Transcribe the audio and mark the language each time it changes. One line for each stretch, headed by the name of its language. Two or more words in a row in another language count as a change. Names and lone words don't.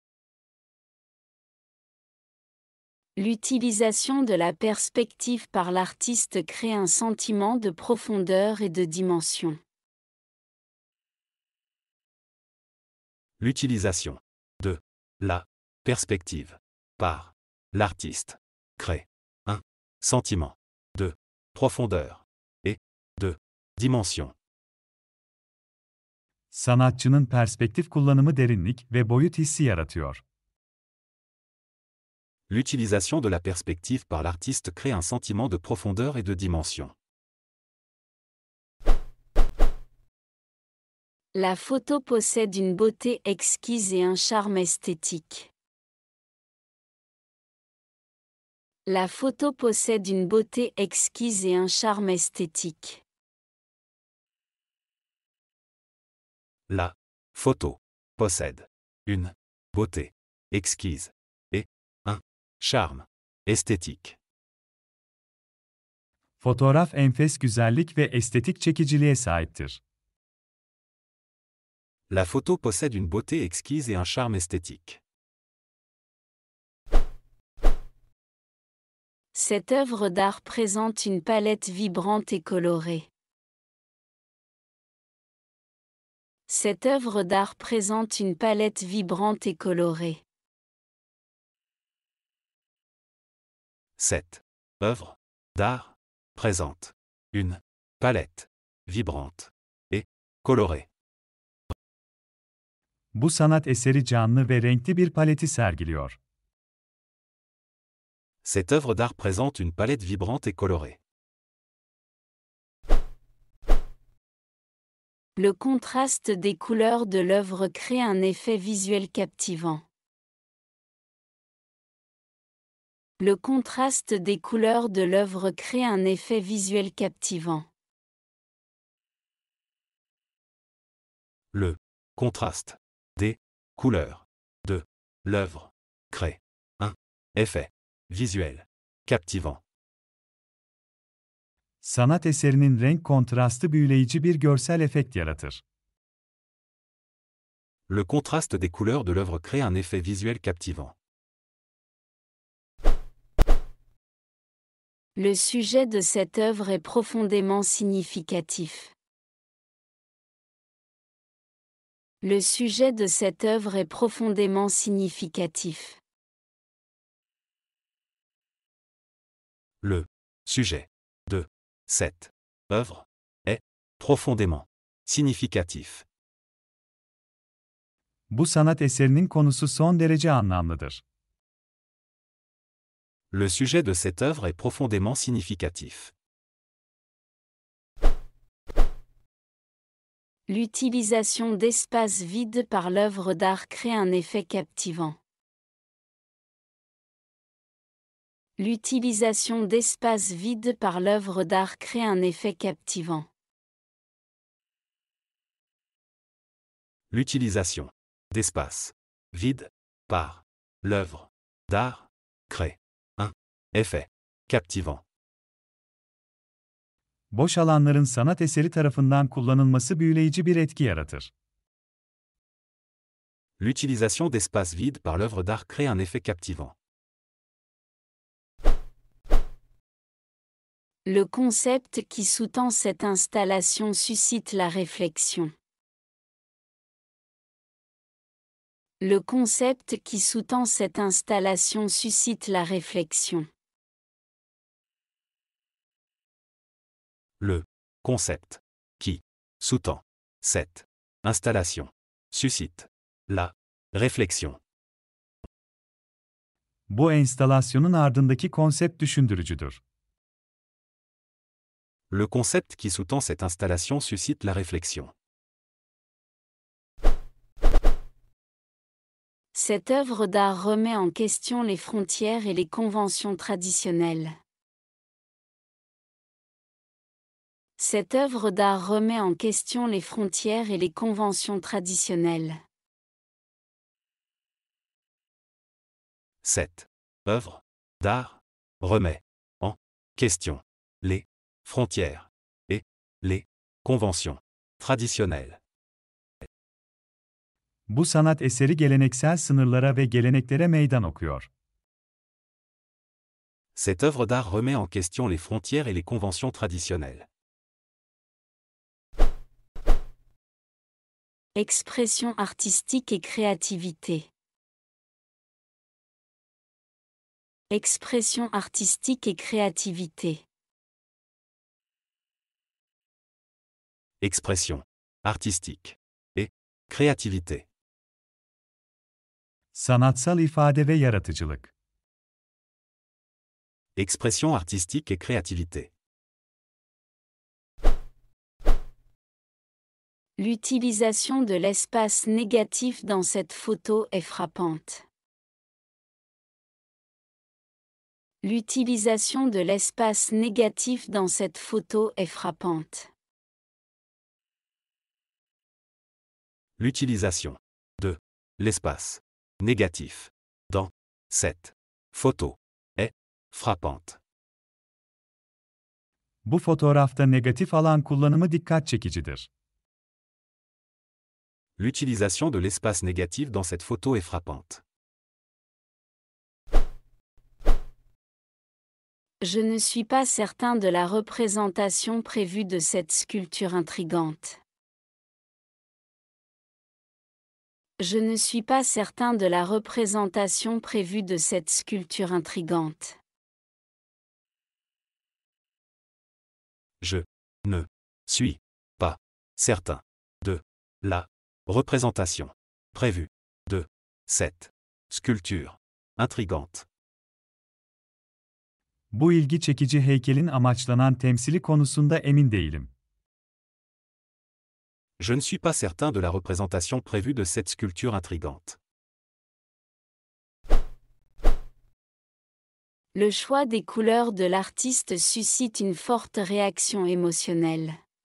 French: L'utilisation de la perspective par l'artiste crée un sentiment de profondeur et de dimension. L'utilisation de la perspective par l'artiste crée un sentiment de profondeur et de dimension.
Turkish: Sanatçının perspektif kullanımı derinlik ve boyut hissi yaratıyor.
French: L'utilisation de la perspective par l'artiste crée un sentiment de profondeur et de dimension. La photo possède une beauté exquise et un charme esthétique. La photo possède une beauté exquise et un charme esthétique. La photo possède une beauté exquise et un charme esthétique.
Turkish: Fotoğraf enfes güzellik ve estetik çekiciliğe sahiptir.
French: La photo possède une beauté exquise et un charme esthétique. Cette œuvre d'art présente une palette vibrante et colorée. Cette œuvre d'art présente une palette vibrante et colorée. Cette œuvre d'art présente une palette vibrante et colorée.
Turkish: Bu sanat eseri canlı ve renkli bir paleti sergiliyor.
French: Cette œuvre d'art présente une palette vibrante et colorée. Le contraste des couleurs de l'œuvre crée un effet visuel captivant. Le contraste des couleurs de l'œuvre crée un effet visuel captivant. Le contraste des couleurs de l'œuvre crée un effet visuel captivant.
Turkish: Sanat eserinin renk kontrastı büyüleyici bir görsel efekt yaratır.
French: Le contraste des couleurs de l'œuvre crée un effet visuel captivant. Le sujet de cette œuvre est profondément significatif. Le sujet de cette œuvre est profondément significatif. Le sujet de cette œuvre est profondément significatif.
Turkish: Bu sanat eserinin konusu son derece anlamlıdır.
French: Le sujet de cette œuvre est profondément significatif. L'utilisation d'espaces vides par l'œuvre d'art crée un effet captivant. L'utilisation d'espaces vides par l'œuvre d'art crée un effet captivant. L'utilisation d'espaces vides par l'œuvre d'art crée un effet captivant.
Turkish: Boş alanların sanat eseri tarafından kullanılması büyüleyici bir etki yaratır.
French: L'utilisation d'espaces vides par l'œuvre d'art crée un effet captivant. Le concept qui sous-tend cette installation suscite la réflexion. Le concept qui sous-tend cette installation suscite la réflexion. Le concept qui sous-tend cette installation suscite la réflexion.
Turkish: Bu enstalasyonun ardındaki konsept düşündürücüdür.
French: Le concept qui sous-tend cette installation suscite la réflexion. Cette œuvre d'art remet en question les frontières et les conventions traditionnelles. Cette œuvre d'art remet en question les frontières et les conventions traditionnelles. Cette œuvre d'art remet en question les frontières et les conventions traditionnelles.
Turkish: Bu sanat eseri geleneksel sınırlara ve geleneklere meydan okuyor.
French: Cette œuvre d'art remet en question les frontières et les conventions traditionnelles. Expression artistique et créativité. Expression artistique et créativité. Expression artistique et créativité.
Turkish: Sanatsal ifade ve yaratıcılık.
French: Expression artistique et créativité. L'utilisation de l'espace négatif dans cette photo est frappante. L'utilisation de l'espace négatif dans cette photo est frappante. L'utilisation de l'espace négatif dans cette photo est frappante.
Turkish: Bu fotoğrafta negatif alan kullanımı dikkat çekicidir.
French: L'utilisation de l'espace négatif dans cette photo est frappante. Je ne suis pas certain de la représentation prévue de cette sculpture intrigante. Je ne suis pas certain de la représentation prévue de cette sculpture intrigante. Je ne suis pas certain de la représentation prévue de cette sculpture intrigante.
Turkish: Bu ilgi çekici heykelin amaçlanan temsili konusunda emin değilim.
French: Je ne suis pas certain de la représentation prévue de cette sculpture intrigante. Le choix des couleurs de l'artiste suscite une forte réaction émotionnelle.